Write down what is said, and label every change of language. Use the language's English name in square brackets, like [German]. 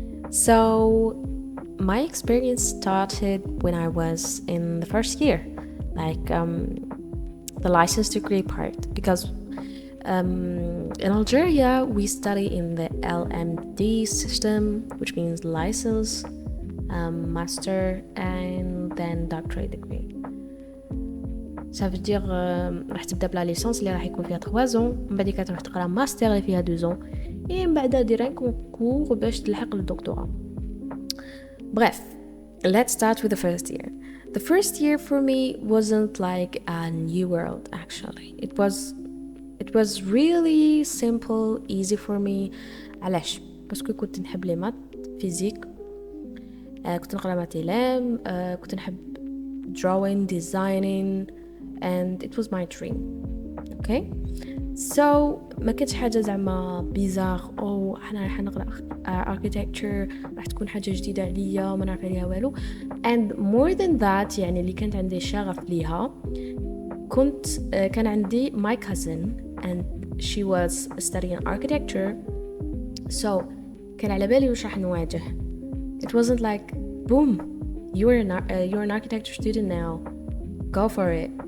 [English] So, my experience started when I was in the first year, like the license degree part, because in Algeria we study in the LMD system, which means license, master and then doctorate degree. [French] Ça veut dire [Arabic] راح تبدا بلا ليسونس اللي راح يكون فيها [French] 3 ans، [Arabic] من بعد تروح تقرا ماستر اللي فيها [French] 2 ans، [Arabic] من بعد دير ان كونكور باش تلحق للدكتوراه. [French] Bref, [English] let's start with the first year. The first year for me wasn't like a new world actually. It was really simple, easy for me. [Arabic] علاش؟ باسكو كنت نحب لي مات فيزيك، كنت نقرا ماتيلام، كنت نحب [English] drawing, designing, and it was my dream. Okay, so [Arabic] ما كانتش حاجه زعما بيزار او احنا راح نقرا architecture راح تكون حاجه جديده عليا وما نعرف عليها والو. [English] And more than that [Arabic] يعني اللي كانت عندي شغف ليها كان عندي [English] my cousin and she was studying architecture, so [Arabic] كان على بالي وش راح نواجه. [English] It wasn't like boom you're an architecture student now, go for it.